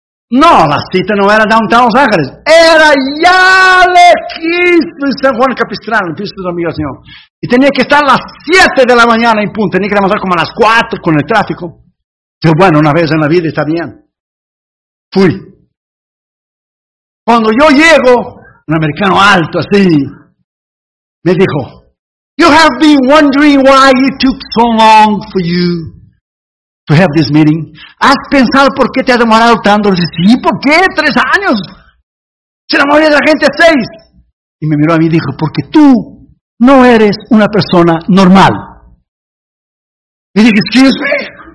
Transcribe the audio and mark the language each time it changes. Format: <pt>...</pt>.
<es>No, la cita no era Downtown Los Ángeles, era ya lejísimo en San Juan Capistrano, en Pisto de Migración. Y tenía que estar a las 7 de la mañana en punto, tenía que levantar como a las 4 con el tráfico. Pero bueno, una vez en la vida está bien. Fui. Cuando yo llego, un americano alto así, me dijo,</es> <en>you have been wondering why it took so long for you to have this meeting.</en> <es>¿Has pensado por qué te ha demorado tanto? Le dije, sí, ¿por qué? 3 años. Si la mayoría de la gente es 6. Y me miró a mí y dijo, porque tú no eres una persona normal. Y dije,</es> <en>excuse me.</en>